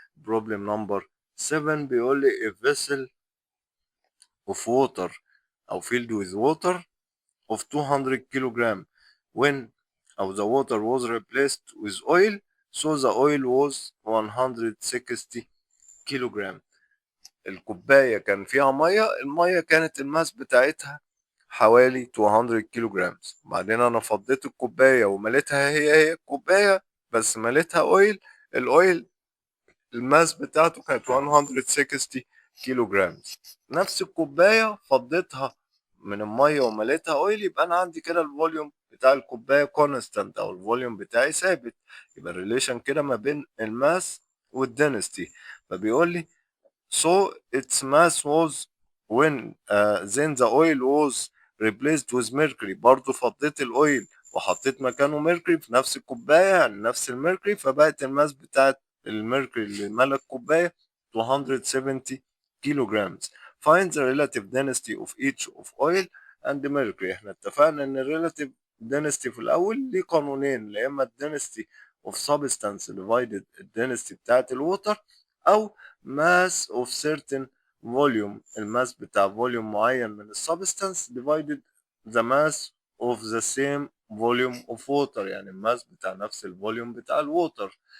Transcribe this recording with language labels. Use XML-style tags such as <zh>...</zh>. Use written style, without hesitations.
<ar>بروبلم نمبر 7 بيقول لي</ar> <en>a vessel of water أو filled with water of 200 kilogram when أو the water was replaced with oil so the oil was 160 kilogram.</en> <ar>الكوباية كان فيها مية، المية كانت الماس بتاعتها حوالي 200 كيلو جرام. بعدين أنا فضيت الكوباية ومليتها هي الكوباية بس مليتها أويل. الأويل الماس بتاعته كانت 160 كيلو جرام. نفس الكوباية فضيتها من المية ومليتها اويل، يبقى انا عندي كده الفوليوم بتاع الكوباية كونستانت او الفوليوم بتاعي ثابت. يبقى الريليشن كده ما بين الماس والدنستي. فبيقول لي</ar> <en>so its mass was when then the oil was replaced with mercury.</en> <ar>برضو فضيت الاويل وحطيت مكانه ميركوري في نفس الكوباية يعني نفس الميركوري، فبقت الماس بتاعت الميركوري اللي ملى الكوباية 270 كيلو جرامز.</ar> <en>Find the relative density of each of oil and mercury.</en> <ar>احنا اتفقنا ان الريلاتيف density في الاول ليه قانونين، يا اما الدنستي of substance divided الدنستي بتاعت الووتر، او mass of certain volume الماس بتاع فوليوم معين من السبستانس divided</ar> <en>the mass of the same volume of water</en> <ar>يعني الماس بتاع نفس الفوليوم بتاع الووتر.</ar>